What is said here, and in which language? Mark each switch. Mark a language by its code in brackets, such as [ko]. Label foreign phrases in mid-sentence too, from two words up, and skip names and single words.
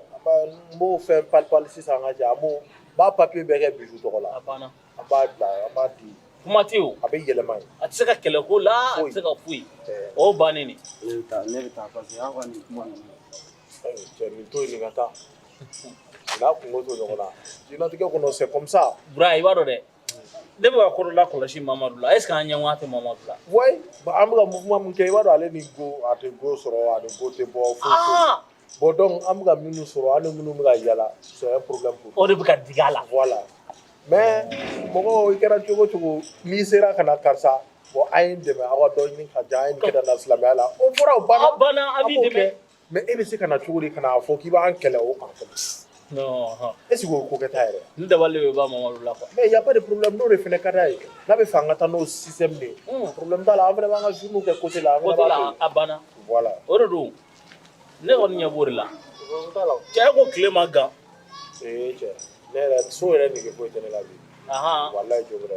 [bm] n b'o fɛn pali sisan an ka jɛ n b'a papiye bɛɛ kɛ bisu tɔgɔ la a banna an b'a bila an b'a di kuma tɛ o a bɛ yɛlɛma yen a tɛ se ka kɛlɛ ko la a tɛ se ka foyi o bannen de ne bɛ taa parce que an ka nin kuma ninnu cɛ nin to yen nin ka taa n'a kungo to ɲɔgɔn na diɲɛlatigɛ kɔnɔ [fr] c'est comme ça [bm] Bura i b'a dɔn dɛ ne bɛ ka ko dɔ lakɔlɔsi Mamadu la [fr] est ce que [bm] an ɲɛngoya tɛ Mamadu la ouais an bɛ ka mouvement min kɛ i b'a dɔn ale ni go a tɛ go sɔrɔ a ni go tɛ bɔ foyi bon donc an bɛ ka minnu sɔrɔ an ni minnu bɛ ka yala [fr] c'est un problème pour [bm] o de bɛ ka digi a la [fr] voilà mais [bm] mɔgɔ i kɛra cogo cogo n'i sera ka na karisa bon an ye dɛmɛ aw ka dɔ ɲini ka diya an ye nin kɛ ka na silamɛya la o fɔra o banna a banna a b'i dɛmɛ mais e bɛ se ka na cogo di ka na fɔ k'i b'an kɛlɛ o kan fɛnɛ non est ce que o ko kɛta yɛrɛ ne dabali bɛ ban Mamadu la quoi [fr] mais il y a pas de problème [bm] n'o de fɛnɛ ka d'a ye n'a bɛ fɛ an ka taa n'o système de ye problème t'a la an fɛnɛ b'an ka journaux kɛ côté la an fɛnɛ côté b'a la a banna voilà o de don ne kɔni ɲɛ b'o de la cɛ ko tile ma gan ee cɛ ne yɛrɛ so yɛrɛ nege foyi tɛ ne la bi walayi jo wɛrɛ